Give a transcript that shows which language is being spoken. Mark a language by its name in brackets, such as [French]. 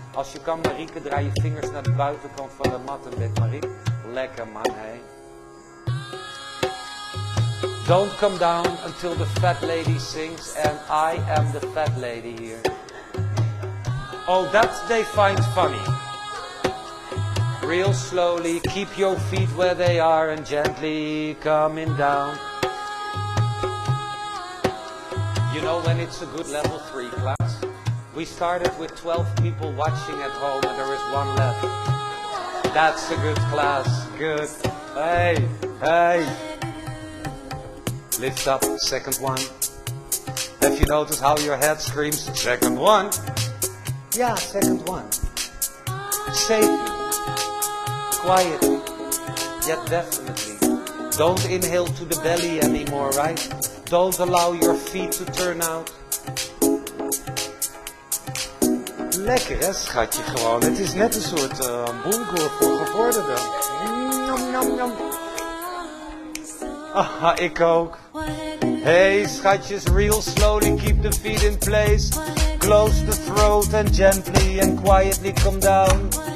[Dutch] Als je kan, Marieke, draai je vingers naar de buitenkant van de mat en bed, Marieke. Lekker man, hé. [English] Don't come down until the fat lady sings, and I am the fat lady here. Oh, that they find funny. Real slowly, keep your feet where they are and gently coming down. You know when it's a good level 3 class? We started with 12 people watching at home and there is one left. That's a good class, good. Hey, hey. Lift up, second one. Have you noticed how your head screams, second one? Yeah, second one. Safely, quietly, yet definitely. Don't inhale to the belly anymore, right? Don't allow your feet to turn out. [Dutch] Lekker hè, schatje, gewoon. Het is net een soort bongo voor gevorderden. Nom, nom, nom. Aha, ik ook. [English] Hey, schatjes, real slowly, keep the feet in place. Close the throat and gently and quietly come down.